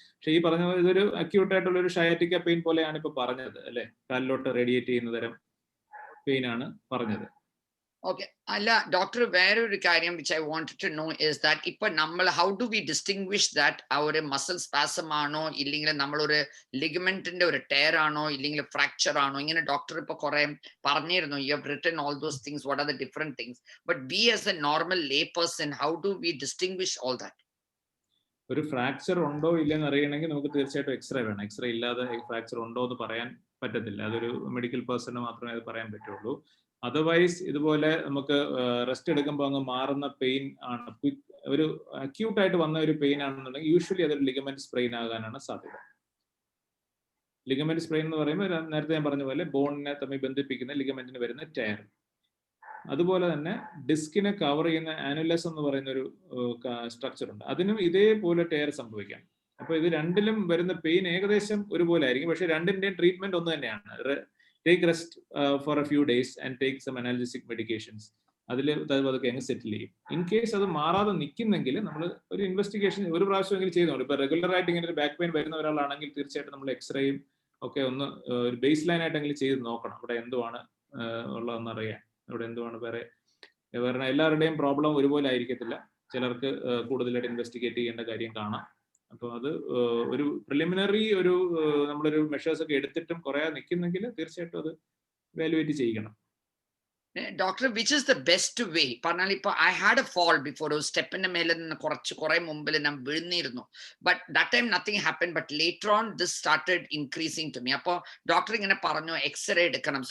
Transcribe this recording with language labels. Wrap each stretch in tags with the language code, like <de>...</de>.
<ml>പക്ഷേ ഈ പറഞ്ഞ പോലെ ഇതൊരു അക്യൂട്ട് ആയിട്ടുള്ള ഒരു ഷയാറ്റിക്ക പെയിൻ പോലെയാണ് ഇപ്പൊ പറഞ്ഞത് അല്ലെ, കാലിലോട്ട് റേഡിയേറ്റ് ചെയ്യുന്ന തരം പെയിൻ ആണ് പറഞ്ഞത്. Okay, അല്ല ഡോക്ടർ, വേറൊരു കാര്യം</ml> <en>which I wanted to know is that</en> <ml>ഇപ്പൊ നമ്മൾ</ml> <en>how do we distinguish that</en> <ml>ആ ഒരു മസിൽ സ്പാസം ആണോ ഇല്ലെങ്കിൽ നമ്മളൊരു ലിഗമെന്റിന്റെ ഒരു ടയർ ആണോ ഇല്ലെങ്കിൽ ഫ്രാക്ചർ ആണോ? ഇങ്ങനെ ഡോക്ടർ ഇപ്പൊ കുറെ പറഞ്ഞിരുന്നു,</ml> <en>you have written all those things, what are the different things, but we as a normal lay person, how do we distinguish all that?</en> <ml>ഒരു ഫ്രാക്ചർ ഉണ്ടോ ഇല്ലെന്ന് അറിയണമെങ്കിൽ നമുക്ക് തീർച്ചയായിട്ടും എക്സ്റേ വേണം. എക്സ്റേ ഇല്ലാതെ ഫ്രാക്ചർ ഉണ്ടോ എന്ന് പറയാൻ പറ്റത്തില്ല. അതൊരു മെഡിക്കൽ പേഴ്സണ് മാത്രമേ അത് പറയാൻ പറ്റുള്ളൂ. അതർവൈസ് ഇതുപോലെ നമുക്ക് റെസ്റ്റ് എടുക്കുമ്പോൾ അങ്ങ് മാറുന്ന പെയിൻ ആണ്, ഒരു അക്യൂട്ട് ആയിട്ട് വന്ന ഒരു പെയിൻ ആണെന്നുണ്ടെങ്കിൽ യൂഷ്വലി അതൊരു ലിഗമെന്റ് സ്പ്രെയിൻ ആകാനാണ് സാധ്യത. ലിഗമെന്റ് സ്പ്രെയിൻ എന്ന് പറയുമ്പോൾ നേരത്തെ ഞാൻ പറഞ്ഞ പോലെ ബോണിനെ തമ്മിൽ ബന്ധിപ്പിക്കുന്ന ലിഗമെന്റിന് വരുന്ന ടയർ. അതുപോലെ തന്നെ ഡിസ്കിനെ കവർ ചെയ്യുന്ന ആനുലസ് എന്ന് പറയുന്ന ഒരു സ്ട്രക്ചർ ഉണ്ട്, അതിനും ഇതേപോലെ ടയർ സംഭവിക്കാം. അപ്പൊ ഇത് രണ്ടിലും വരുന്ന പെയിൻ ഏകദേശം ഒരുപോലെ ആയിരിക്കും, പക്ഷെ രണ്ടിന്റെയും ട്രീറ്റ്മെന്റ് ഒന്ന് തന്നെയാണ്.</ml> <en>Take rest for a few days and take some analgesic medications.</en> <ml>അതൊക്കെ അങ്ങ് സെറ്റിൽ ചെയ്യും. ഇൻ കേസ് അത് മാറാതെ നിൽക്കുന്നെങ്കിൽ നമ്മൾ ഒരു ഇൻവെസ്റ്റിഗേഷൻ ഒരു പ്രാവശ്യമെങ്കിലും ചെയ്ത് നോക്കും. ഇപ്പൊ റെഗുലർ ആയിട്ട് ഇങ്ങനെ ഒരു ബാക്ക് പെയിൻ വരുന്ന ഒരാളാണെങ്കിൽ തീർച്ചയായിട്ടും നമ്മൾ എക്സ്റേയും ഒക്കെ ഒന്ന് ഒരു ബേസ് ലൈൻ ആയിട്ടെങ്കിലും ചെയ്ത് നോക്കണം. അവിടെ എന്തുവാണ് ഉള്ളതെന്ന് അറിയാൻ. അവിടെ എന്തുവാണ് വേറെ എല്ലാവരുടെയും പ്രോബ്ലം ഒരുപോലെ ആയിരിക്കത്തില്ല. ചിലർക്ക് കൂടുതലായിട്ട് ഇൻവെസ്റ്റിഗേറ്റ് ചെയ്യേണ്ട കാര്യം കാണാം. അപ്പോൾ അത് ഒരു പ്രിലിമിനറി നമ്മളൊരു മെഷേഴ്സ് ഒക്കെ എടുത്തിട്ടും കുറേ നിൽക്കുന്നെങ്കിൽ തീർച്ചയായിട്ടും അത് വാലുവേറ്റ് ചെയ്യണം.</ml> <en>Doctor, which is the best way?</en> <ml>പറഞ്ഞാൽ ഇപ്പൊ</ml> <en>I had a fall before,</en> <ml>ഒരു സ്റ്റെപ്പിന്റെ മേലെ നിന്ന് കുറെ മുമ്പിൽ ഞാൻ വീഴുന്നിരുന്നു.</ml> <en>But that time nothing happened, but later on this started increasing to me.</en> <ml>അപ്പോൾ ഡോക്ടർ ഇങ്ങനെ പറഞ്ഞു എക്സ്റേ എടുക്കണം.</ml>